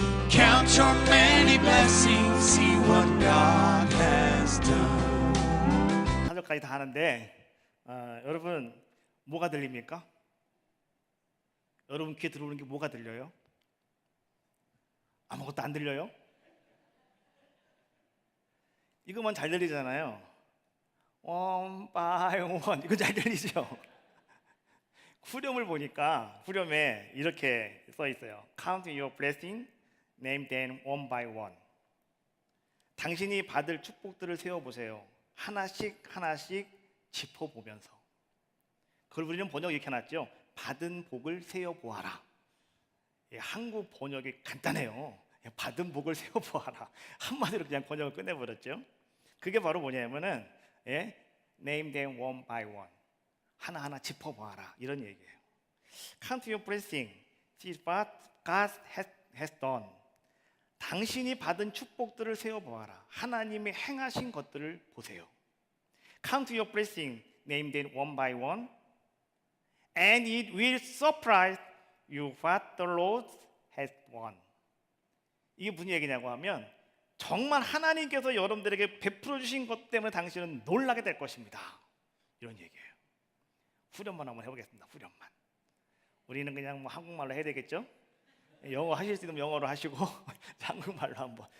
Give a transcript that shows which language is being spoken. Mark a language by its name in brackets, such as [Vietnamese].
[English] Count your many blessings, see what God has done. [Korean] 4절까지 다 하는데 여러분 뭐가 들립니까? 여러분 귀에 들어오는 게 뭐가 들려요? 아무것도 안 들려요? 이거만 잘 들리잖아요. [English] One by one [Korean] 이거 잘 들리죠? 후렴을 보니까 후렴에 이렇게 써 있어요. [English] Count your blessing, name them one by one. [Korean] 당신이 받을 축복들을 세어보세요. 하나씩 하나씩 짚어보면서. 그걸 우리는 번역 이렇게 해놨죠. 받은 복을 세어보아라. 한국 번역이 간단해요. 받은 복을 세어보아라. 한마디로 그냥 번역을 끝내버렸죠. 그게 바로 뭐냐면은 [English] name them one by one. [Korean] 하나하나 짚어보아라 이런 얘기예요. [English] Count your blessing, see what God has done. [Korean] 당신이 받은 축복들을 세어보아라. 하나님이 행하신 것들을 보세요. [English] Count your blessing, name them one by one, and it will surprise you what the Lord has done. [Korean] 이게 무슨 얘기냐고 하면 정말 하나님께서 여러분들에게 베풀어 주신 것 때문에 당신은 놀라게 될 것입니다. 이런 얘기예요. 후렴만 한번 해보겠습니다. 후렴만. 우리는 그냥 뭐 한국말로 해야 되겠죠? 영어 하실 수 있으면 영어로 하시고 한국말로 한번.